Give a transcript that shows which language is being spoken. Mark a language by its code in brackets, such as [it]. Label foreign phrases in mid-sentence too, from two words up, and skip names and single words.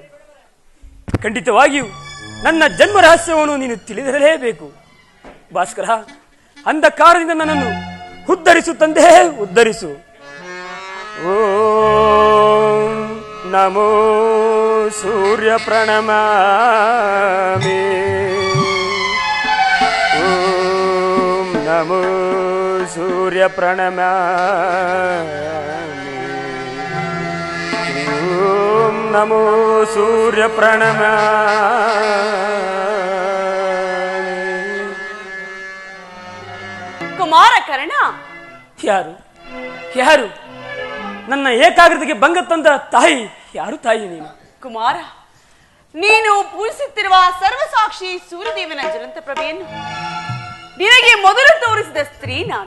[kn] ಖಂಡಿತವಾಗಿಯೂ ನನ್ನ ಜನ್ಮ ರಹಸ್ಯವನ್ನು ನೀನು ತಿಳಿದಿರಲೇಬೇಕು ಭಾಸ್ಕರ. ಅಂಧಕಾರದಿಂದ ನನ್ನನ್ನು ಉದ್ಧರಿಸು ತಂದೆ, ಉದ್ಧರಿಸು. [sa] ಓಂ ನಮೋ ಸೂರ್ಯ ಪ್ರಣಮಾಮಿ. ಓಂ ನಮೋ ಸೂರ್ಯ ಪ್ರಣಮಾಮಿ. ಓಂ ನಮೋ ಸೂರ್ಯ ಪ್ರಣಮಾಮಿ. [kn] ಕುಮಾರ ಕರ್ಣ, ಯಾರು ಯಾರು ನನ್ನ ಏಕಾಗ್ರತೆಗೆ ಭಂಗ ತಂದ ತಾಯಿ? ಯಾರು ತಾಯಿ ನೀನು? ಕುಮಾರ, ನೀನು ಪೂಜಿಸುತ್ತಿರುವ ಸರ್ವಸಾಕ್ಷಿ ಸೂರ್ಯದೇವನ ಜ್ವಲಂತ ಪ್ರಭೆಯನ್ನು ನಿನಗೆ ಮೊದಲು ತೋರಿಸಿದ ಸ್ತ್ರೀ ನಾನು.